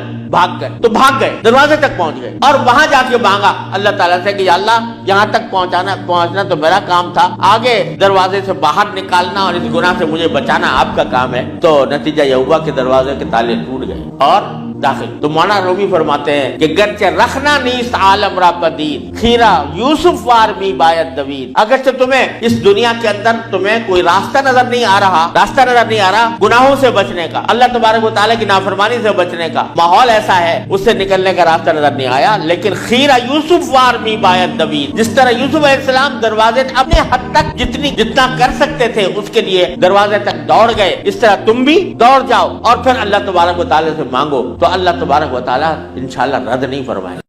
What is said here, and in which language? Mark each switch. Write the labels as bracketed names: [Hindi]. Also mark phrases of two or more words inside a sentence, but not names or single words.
[Urdu] بھاگ گئے, تو بھاگ گئے, دروازے تک پہنچ گئے, اور وہاں جا کے مانگا اللہ تعالیٰ سے کہ یا اللہ یہاں تک پہنچنا تو میرا کام تھا, آگے دروازے سے باہر نکالنا اور اس گناہ سے مجھے بچانا آپ کا کام ہے. تو نتیجہ یہ ہوا کہ دروازے کے تالے ٹوٹ گئے اور داخل. تو مولانا رومی فرماتے ہیں کہ [Persian] گرچہ رکھنا نیست عالم را پدید, خیرہ یوسف وار می باید دوید. [Urdu] اگرچہ تمہیں اس دنیا کے اندر تمہیں کوئی راستہ نظر نہیں آ رہا گناہوں سے بچنے کا, اللہ تبارک و تعالیٰ کی نافرمانی سے بچنے کا ماحول ایسا ہے, اس سے نکلنے کا راستہ نظر نہیں آیا, لیکن [Persian] خیرہ یوسف وار می باید دوید, [Urdu] جس طرح یوسف علیہ السلام دروازے اپنے حد تک جتنا کر سکتے تھے اس کے لیے دروازے تک دوڑ گئے, اس طرح تم بھی دوڑ جاؤ اور پھر اللہ تبارک و تعالیٰ سے مانگو, تو اللہ تبارک و تعالیٰ انشاءاللہ رد نہیں فرمائے.